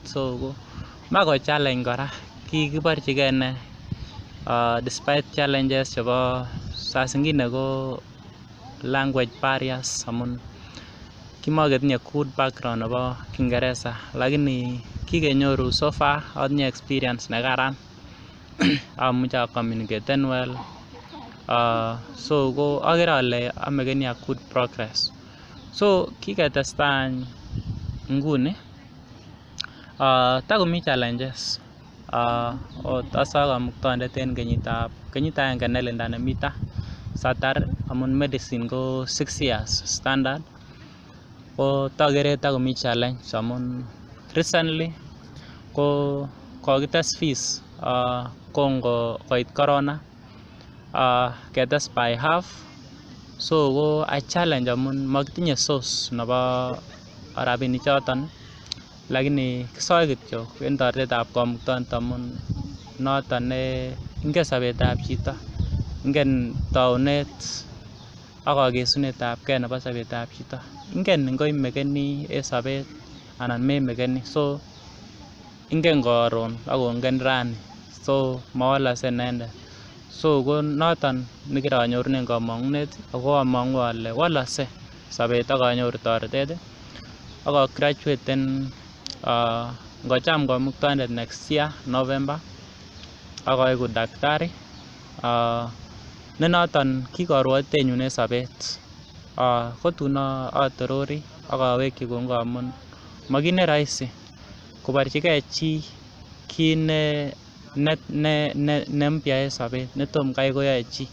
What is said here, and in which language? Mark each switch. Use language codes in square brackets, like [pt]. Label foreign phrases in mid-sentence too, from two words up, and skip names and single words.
[kln] So ko mako challenge kora kikiborchigei ne [en] despite challenges [kln] chebo [sw] saa zingine [kln] ko [en] language barriers [kln] amun kimaketinye [en] good background [kln] nebo Kiingereza lakini kikenyoru [en] so far [kln] atinye experience nekaran. Amuche communicaten well. So ko agere ale amekeni [en] a good progress. [kln] So kiketesta nguni takomi challenges. Asa kamuktondet en kenyit agenge nelinda nemita satar amun medicine ko 6 [en] years standard. [kln] Ko tagere takomi challenge amun recently ko kokites fees kongo koit corona ketes [en] by half. [kln] So ko [en] a challenge [kln] amun makitinye source nebo rabinik choton lakini kisoe kityo en toretetab kamuktoindet amun noton ne ingen sobetab chito, ingen taunet ak kakesunetab gei nebo sobetab chito, ingen ngoimekeni en sobet anan memekeni. So ingen karon akongen rani. So mawalakse inendet. So ko noton nekiranyorunen kamang'unet ako amang'u ale walakse sobet akanyoru toretet ak graduaten ngocham kamuktoindet [en] next year November [kln] akoeku daktari. Ne noton ki karwatenyun en sobet. Kotun atorori akawekyi kongoi amun makit ne rahisi koborchigei chi kiy ne mpya en sobet netom kai koyoe chi.